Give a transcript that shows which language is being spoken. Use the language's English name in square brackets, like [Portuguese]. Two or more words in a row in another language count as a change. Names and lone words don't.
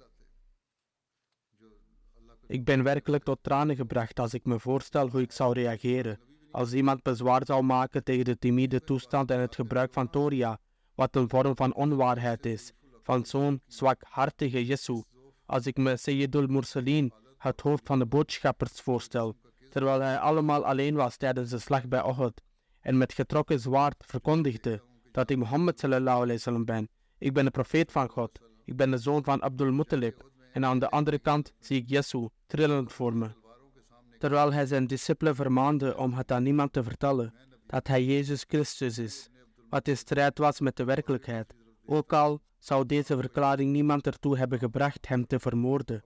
[Dutch] Ik ben werkelijk tot tranen gebracht als ik me voorstel hoe ik zou reageren als iemand bezwaar zou maken tegen de timide toestand en het gebruik van Toria, wat een vorm van onwaarheid is, van zo'n zwakhartige Jesu, als ik me [Arabic] سيد المرسلين, [Dutch] het hoofd van de boodschappers, voorstel, terwijl hij allemaal alleen was tijdens de slag bij Uhud, en met getrokken zwaard verkondigde dat ik Mohammed [Arabic] صلى الله عليه وسلم [Dutch] ben. Ik ben de profeet van God, ik ben de zoon van Abdul Muttalib, en aan de andere kant zie ik Jesu trillend voor me. Terwijl hij zijn discipelen vermaande om het aan niemand te vertellen, dat hij Jezus Christus is, wat in strijd was met de werkelijkheid, ook al zou deze verklaring niemand ertoe hebben gebracht hem te vermoorden.